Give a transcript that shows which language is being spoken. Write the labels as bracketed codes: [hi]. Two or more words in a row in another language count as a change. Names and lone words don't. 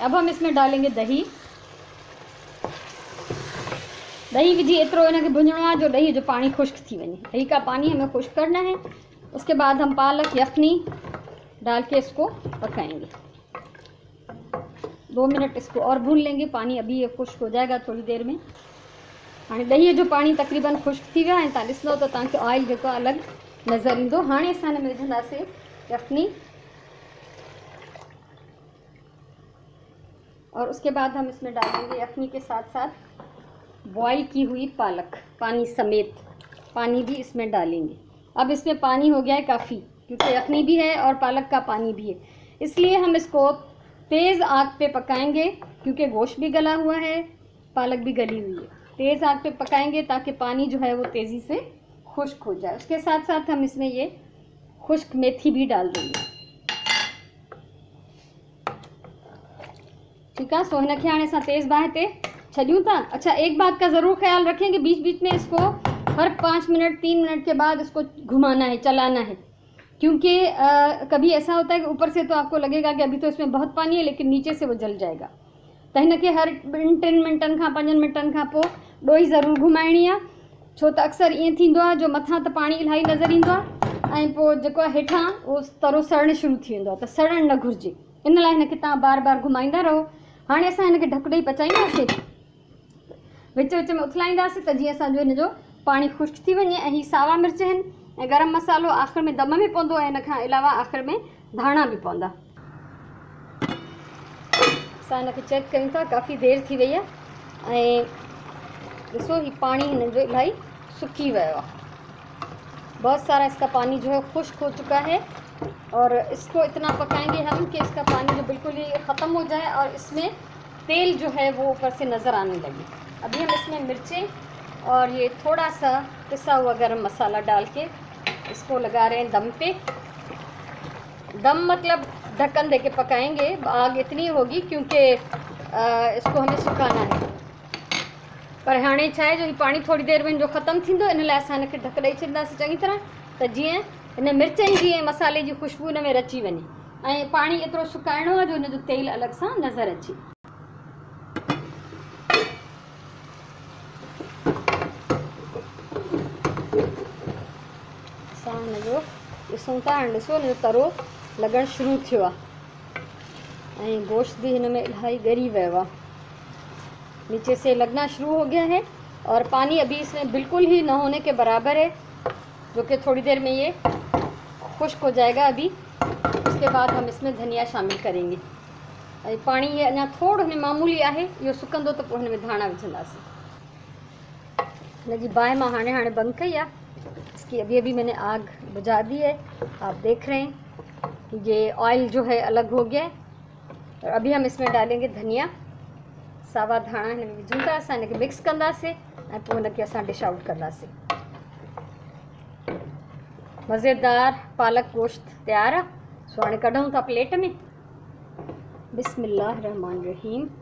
[hi] अब हम इसमें डालेंगे दही। [sd] दही विझी एतिरो इनके भुंजणो आहे जो दही जो पानी खुश्क थी वञे। [hi] दही का पानी हमें खुश्क करना है। उसके बाद हम पालक यखनी डाल के इसको पकाएंगे। 2 मिनट इसको और भून लेंगे। पानी अभी ये खुश्क हो जाएगा थोड़ी देर में। [sd] हाँ, दही जो पानी तकरीबन खुश्क थी वियो आहे। तव्हां ॾिसंदव त तव्हांखे ऑयल जेको अलॻि नज़र ईंदो। हाणे असां हिन में विझंदासीं यखनी [hi] और उसके बाद हम इसमें डालेंगे यखनी के साथ साथ बॉईल की हुई पालक, पानी समेत पानी भी इसमें डालेंगे। अब इसमें पानी हो गया है काफ़ी, क्योंकि यखनी भी है और पालक का पानी भी है, इसलिए हम इसको तेज़ आग पे पकाएंगे, क्योंकि गोश्त भी गला हुआ है, पालक भी गली हुई है। तेज़ आग पे पकाएंगे ताकि पानी जो है वो तेज़ी से खुश्क हो जाए। उसके साथ साथ हम इसमें ये खुश्क मेथी भी डाल देंगे। ठीक है, [sd] सो हिन खे हाणे असां तेज़ बाहि ते छॾियूं था। [hi] अच्छा, एक बात का ज़रूर ख्याल रखें कि बीच बीच में इसको हर 5 मिनट 3 मिनट के बाद इसको घुमाना है, चलाना है, क्योंकि कभी ऐसा होता है कि ऊपर से तो आपको लगेगा कि अभी तो इसमें बहुत पानी है, लेकिन नीचे से वो जल जाएगा। [sd] तो हिनखे हर 3 मिनटनि खां 5 मिनटनि खां पोइ ॾोही ज़रूरु घुमाइणी आहे, छो त अक्सर ईअं थींदो आहे जो मथां त पाणी इलाही नज़र ईंदो आहे ऐं पोइ जेको आहे हेठां उहो तरो सड़णु शुरू थी वेंदो आहे, त सड़णु न घुरिजे। इन लाइ हिनखे तव्हां बार बार घुमाईंदा रहो। हाणे असां हिनखे ढक ॾेई पचाईंदासीं, विच विच में उथलाईंदासीं त जीअं असांजो हिन जो पाणी खुश्क थी वञे। ऐं ही सावा मिर्च आहिनि ऐं गरम मसालो आख़िर में दम में पवंदो ऐं हिन खां अलावा आख़िर में धाणा बि पवंदा। असां हिनखे चेक कयूं था, काफ़ी देरि थी वई आहे ऐं ॾिसो ही पानी हिन जो इलाही सुकी वियो आहे। [hi] बहुत सारा इसका पानी जो है खुश्क हो चुका है और इसको इतना पकाएंगे हम कि इसका पानी जो बिल्कुल ही ख़त्म हो जाए और इसमें तेल जो है वो ऊपर से नज़र आने लगे। अभी हम इसमें मिर्चें और ये थोड़ा सा पिसा हुआ गरम मसाला डाल के इसको लगा रहे हैं दम पे। दम मतलब ढक्कन दे के पकाएंगे। आग इतनी होगी क्योंकि इसको हमें सुखाना है। [sd] पर हाणे छा आहे जो ही पानी थोड़ी देर में जो ख़त्म थींदो, इन लाइ असां हिनखे ढक ॾेई छॾींदासीं चङी तरह, त जीअं हिन मिर्चनि जी ऐं मसाले जी खुशबू हिन में रची वञे ऐं पाणी एतिरो सुकाइणो आहे जो हिन जो तेल अलॻि सां नज़र अचे। असां हिनजो ॾिसूं था, हाणे ॾिसो हिनजो तरो लॻणु शुरू थियो आहे ऐं गोश्त भी हिन में इलाही ॻरी वियो आहे, [hi] नीचे से लगना शुरू हो गया है और पानी अभी इसमें बिल्कुल ही न होने के बराबर है, जो कि थोड़ी देर में ये खुश्क हो जाएगा। अभी उसके बाद हम इसमें धनिया शामिल करेंगे। [sd] पानी ये अञा थोड़ो हिन मामूली आहे, इहो सुकंदो त पोइ हिन में धाणा विझंदासीं। हिन जी बाहि मां हाणे बंदि कई आहे, [hi] इसकी अभी मैंने आग बुझा दी है। आप देख रहे हैं कि ये ऑयल जो है अलग हो गया है और अभी हम इसमें डालेंगे धनिया, [sd] सावा धाणा हिन में विझूं था। असां हिनखे मिक्स कंदासीं ऐं पोइ हिनखे असां डिश आउट कंदासीं। मज़ेदार पालक गोश्त तैयार आहे। सो हाणे कढूं था प्लेट में। [ar] بسم الله رحمن رحيم.